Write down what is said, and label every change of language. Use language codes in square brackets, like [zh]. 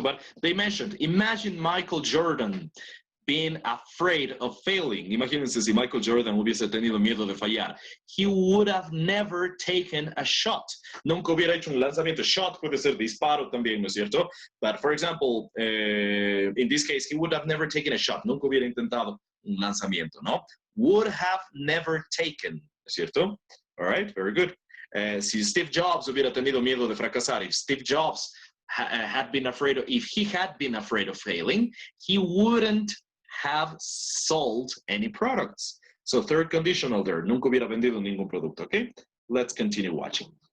[en] But they mentioned, imagine Michael Jordan being afraid of failing. [es] Imagínense si Michael Jordan hubiese tenido miedo de fallar. [en] He would have never taken a shot. [es] Nunca hubiera hecho un lanzamiento. Shot puede ser disparo también, ¿no es cierto? [en] But for example, in this case, he would have never taken a shot. [es] Nunca hubiera intentado un lanzamiento, ¿no? [en] Would have never taken, [es] ¿no es cierto? [en] All right, very good. [es] Si Steve Jobs hubiera tenido miedo de fracasar, [en] if Steve Jobs had been afraid of, if he had been afraid of failing, he wouldn't have sold any products. So third conditional there, [es] nunca hubiera vendido ningún producto, [en] okay? Let's continue watching.